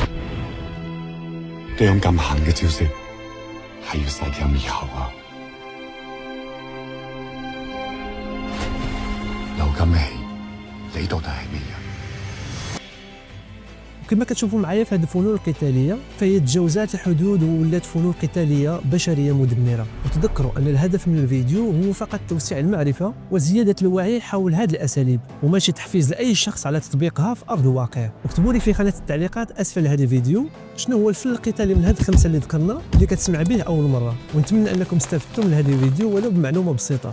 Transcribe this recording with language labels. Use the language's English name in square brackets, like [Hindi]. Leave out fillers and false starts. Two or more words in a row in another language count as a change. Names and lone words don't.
[Cantonese] 呢種咁狠嘅招式係要殺人滅口啊！由今起，你到底係咩人？ [Arabic] وكما كتشوفوا معايا في هذه الفنون القتاليه فهي تجاوزات الحدود وولات فنون قتاليه بشريه مدمره. وتذكروا ان الهدف من الفيديو هو فقط توسيع المعرفه وزياده الوعي حول هذه الاساليب وماشي تحفيز لاي شخص على تطبيقها في ارض الواقع. اكتبوا لي في خانه التعليقات اسفل هذا الفيديو شنو هو الفن القتالي من هاد الخمسه اللي ذكرنا اللي كتسمع به اول مره، ونتمنى انكم استفدتم من هذا الفيديو ولو بمعلومه بسيطه.